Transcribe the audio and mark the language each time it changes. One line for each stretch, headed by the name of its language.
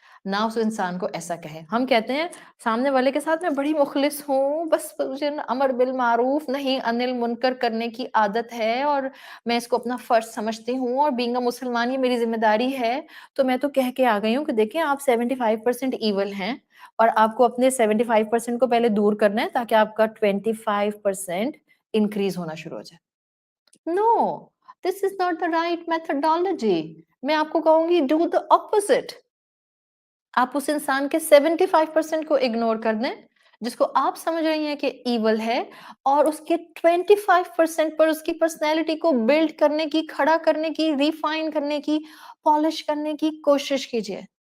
Urdu: نہ اس انسان کو ایسا کہے. ہم کہتے ہیں سامنے والے کے ساتھ میں بڑی مخلص ہوں، بس مجھے امر بالمعروف نہیں انل منکر کرنے کی عادت ہے، اور میں اس کو اپنا فرض سمجھتی ہوں، اور
English: being a مسلمان
Urdu: یہ میری ذمہ داری ہے. تو میں تو کہہ کے آ گئی ہوں کہ دیکھیں آپ 75% ایول ہیں، اور آپ کو اپنے 75% کو پہلے دور کرنا ہے تاکہ آپ کا 25% انکریز ہونا شروع ہو جائے.
English: No, this is not the right methodology.
Urdu: میں آپ کو کہوں گی
English: Do the opposite.
Urdu: آپ اس انسان کے 75% کو اگنور کر دیں جس کو آپ سمجھ رہی ہیں کہ ایول ہے، اور اس کے 25% پر اس کی پرسنالٹی کو بلڈ کرنے کی، کھڑا کرنے کی، ریفائن کرنے کی، پالش کرنے کی کوشش کیجئے.